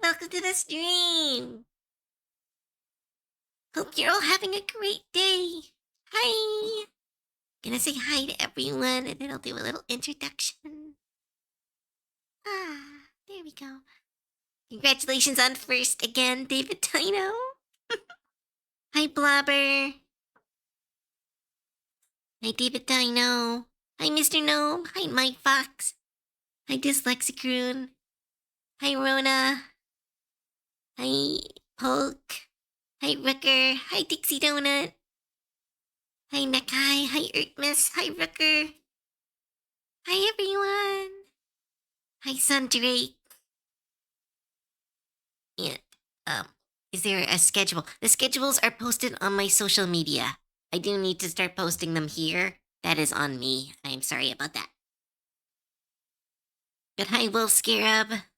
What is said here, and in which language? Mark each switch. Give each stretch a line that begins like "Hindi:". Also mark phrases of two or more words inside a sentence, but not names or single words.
English: Welcome to the stream. Hope you're all having a great day. Hi. Gonna say hi to everyone and then I'll do a little introduction. Ah, there we go. Congratulations on first again, David Tino. Hi, Blobber. Hi, David Dino. Hi, Mr. Gnome. Hi, Mike Fox. Hi, Dyslexicroon. Hi, Rona. Hi, Polk. Hi, Rooker. Hi, Dixie Donut. Hi, Nakai. Hi, Earthmas. Hi, Rooker. Hi, everyone. Hi, Sundrake. And, is there a schedule? The schedules are posted on my social media. I do need to start posting them here. That is on me. I am sorry about that. But hi, Wolf Scarab.